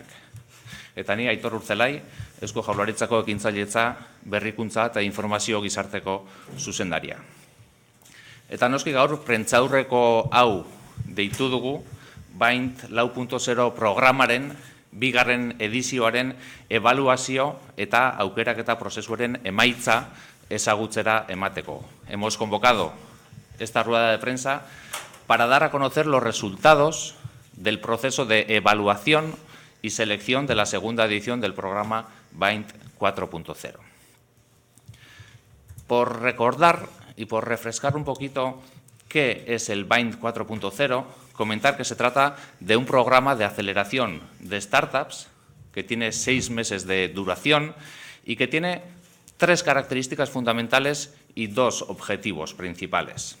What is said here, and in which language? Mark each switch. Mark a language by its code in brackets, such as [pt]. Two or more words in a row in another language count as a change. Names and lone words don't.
[eu] Eta ni Aitor Urtzelai, Eusko Jaurlaritzako ekintzailetza, berrikuntza eta informazio gizarteko zuzendaria. Eta noski gaur prentsaurreko hau deitu dugu Baint 4.0 programaren bigarren edizioaren ebaluazio eta aukeraketa prozesuaren emaitza ezagutzera emateko. [es] Hemos convocado esta rueda de prensa para dar a conocer los resultados del proceso de evaluación y selección de la segunda edición del programa Baint 4.0. Por recordar y por refrescar un poquito qué es el Baint 4.0, comentar que se trata de un programa de aceleración de startups que tiene 6 meses de duración y que tiene 3 características fundamentales y 2 objetivos principales.